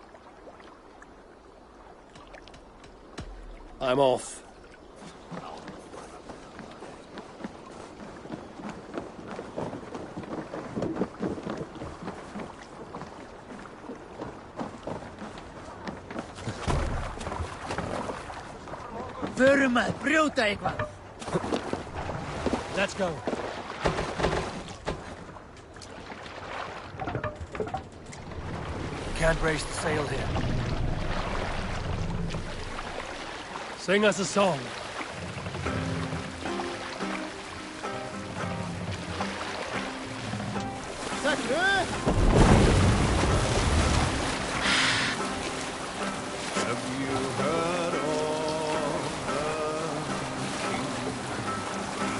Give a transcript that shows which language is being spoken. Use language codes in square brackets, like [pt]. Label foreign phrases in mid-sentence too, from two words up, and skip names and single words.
[en] I'm off. [is] Förum að brjóta eitthvað. [en] Let's go. Can't raise the sail here. Sing us a song. Have you heard of the king?